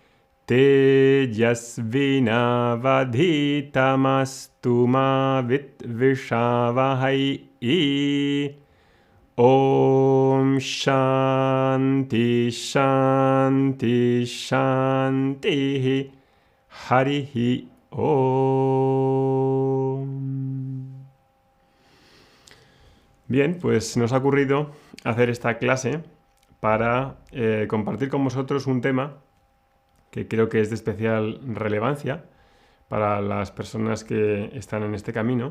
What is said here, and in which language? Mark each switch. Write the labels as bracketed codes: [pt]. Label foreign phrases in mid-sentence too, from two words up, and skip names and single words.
[sa] tejasvinavadhitamastu ma vitvishavahai. Om Shanti Shanti Shanti Harihi Om. [es] Bien, pues nos ha ocurrido hacer esta clase para compartir con vosotros un tema que creo que es de especial relevancia para las personas que están en este camino.